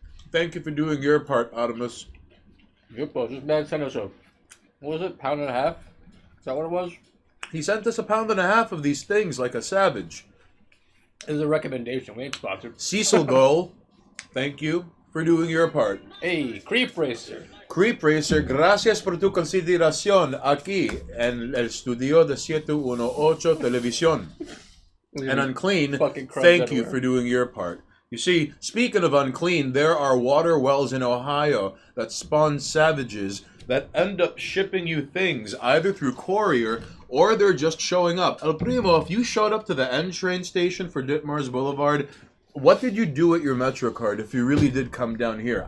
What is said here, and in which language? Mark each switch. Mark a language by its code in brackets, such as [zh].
[en] Thank you for doing your part, Audimus. Grippos. This man sent us a, what was it, £1.50? Is that what it was? He sent us £1.50 of these things like a savage. It was a recommendation. We ain't sponsored. Cecil Goal, thank you for doing your part. Hey, Creep Racer. [es] Creep Racer, gracias por tu consideración aquí en el estudio de 718 Televisión. [en] And Unclean, thank you for doing your part. You see, speaking of unclean, there are water wells in Ohio that spawn savages that end up shipping you things either through courier or they're just showing up. El Primo, if you showed up to the N train station for Ditmars Boulevard, what did you do at your MetroCard if you really did come down here?